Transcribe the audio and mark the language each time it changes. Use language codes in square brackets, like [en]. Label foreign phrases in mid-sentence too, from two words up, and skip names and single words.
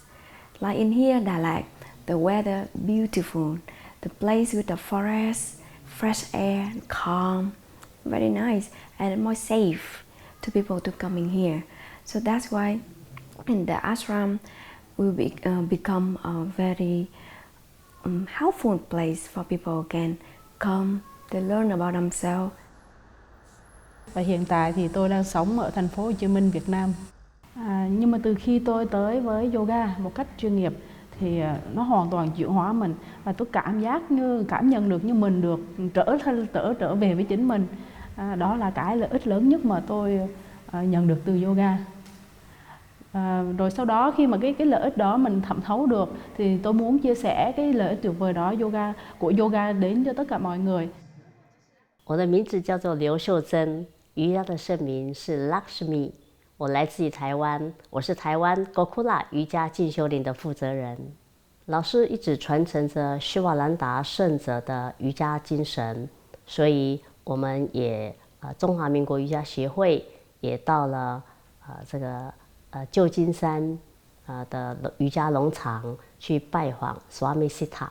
[en] Like in here, Đà Lạt, the weather beautiful, the place with the forest, fresh air, calm, very nice, and more safe to people to come in here. So that's why in the ashram will become a very helpful place for people can come to learn about themselves. [vi] Và hiện tại thì tôi đang sống ở thành phố Hồ Chí Minh, Việt Nam. Nhưng mà từ khi tôi tới với yoga một cách chuyên nghiệp thì nó hoàn toàn chuyển hóa mình, và tôi cảm nhận được như mình được trở về với chính mình. Đó là cái lợi ích lớn nhất mà tôi nhận được từ yoga. Rồi sau đó khi mà cái lợi ích đó mình thẩm thấu được thì tôi muốn chia sẻ cái lợi ích tuyệt vời đó của yoga đến cho tất cả mọi người. [zh] 我的名字叫做刘秀珍，瑜伽的圣名是 Lakshmi。我来自于台湾，我是台湾 Gokula 瑜伽进修营的负责人。老师一直传承着施瓦兰达圣者的瑜伽精神，所以我们也中华民国瑜伽协会也到了这个旧金山的瑜伽农场去拜访 Swami Sitaramananda。